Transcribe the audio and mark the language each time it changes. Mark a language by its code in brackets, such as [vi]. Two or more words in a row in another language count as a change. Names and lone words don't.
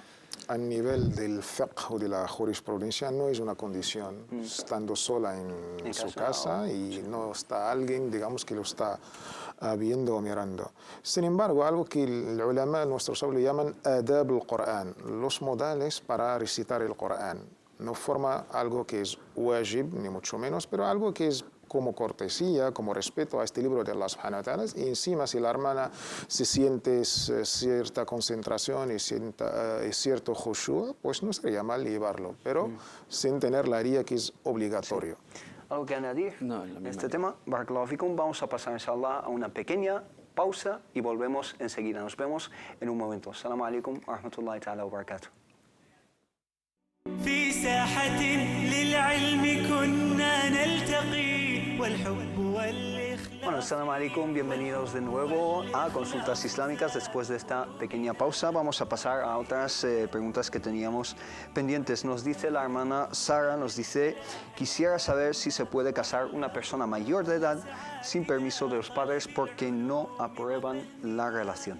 [es] A nivel del fiqh o de la jurisprudencia no es una condición, estando sola en su casa y no está alguien, digamos, que lo está viendo o mirando. Sin embargo, algo que el ulama, nuestros sabios, llaman [ar] أدب القرآن, [es] los modales para recitar el Qur'an. No forma algo que es wajib, ni mucho menos, pero algo que es como cortesía, como respeto a este libro de Allah [ar] سبحانه وتعالى, [es] y encima si la hermana se siente cierta concentración y cierto khushu', pues no sería mal llevarlo, pero sin tener la haría que es obligatorio. Sí. ¿Algo que añadir? No, en este tema, [ar] بارك الله فيكم, [es] vamos a pasar inshallah a una pequeña pausa y volvemos enseguida. Nos vemos en un momento. [ar] السلام عليكم ورحمة الله تعالى وبركاته. في ساحة للعلم كنا نلتقي والحب والإخلاص. [es] Bueno, [ar] السلام عليكم, [es] bienvenidos de nuevo a Consultas Islámicas. Después de esta pequeña pausa vamos a pasar a otras preguntas que teníamos pendientes. Nos dice la hermana Sara, nos dice, quisiera saber si se puede casar una persona mayor de edad sin permiso de los padres porque no aprueban la relación.